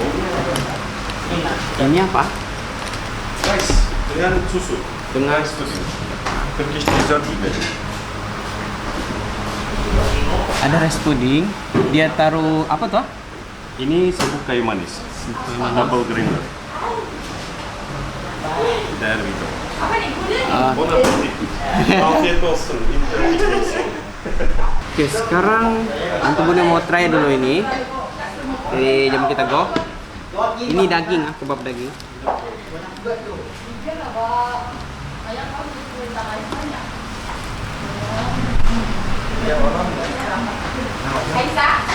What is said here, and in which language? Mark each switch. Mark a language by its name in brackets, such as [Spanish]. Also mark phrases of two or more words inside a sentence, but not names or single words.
[Indonesian] Ini apa? Rice dengan susu. Dengan Rice susu. [English] Turkish dessert [Indonesian] juga. ada [English] rice pudding. [Indonesian] Dia taruh apa tuh? Ini serbuk kayu manis. [English] Double grinder. There we go. [Indonesian] Apa nih? [French] Bon appetit. [Turkish] Afiyet olsun. [Indonesian] Oke, sekarang Antonio mau try dulu ini. Jadi jam kita go. Ini daging, kebab daging. Aisyah.